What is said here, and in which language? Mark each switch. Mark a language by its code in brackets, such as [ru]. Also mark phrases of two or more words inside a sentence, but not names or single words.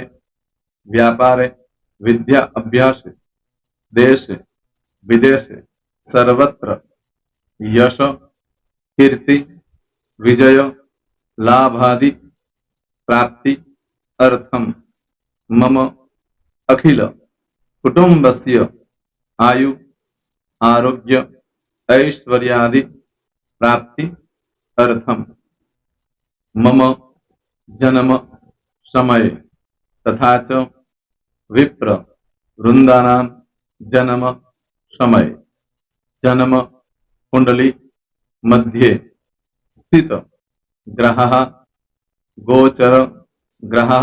[sa] વ્યાપારે, વિદ્યા અભ્યાસે, દેશે, વિદેશે, સર્વત્ર, યશ, કીર્તિ, વિજય, લાભાદિ, પ્રાપ્તિ, અર્થમ, મમ, અખિલ, કુટુંબસ્ય, આયુ, આરોગ્ય, ઐશ્વર્યાદિ, પ્રાપ્તિ, અર્થમ. मम जन्म समये तथा च विप्र वृंदानां जन्म समये जन्म कुंडली मध्ये स्थित ग्रहः गोचर ग्रहः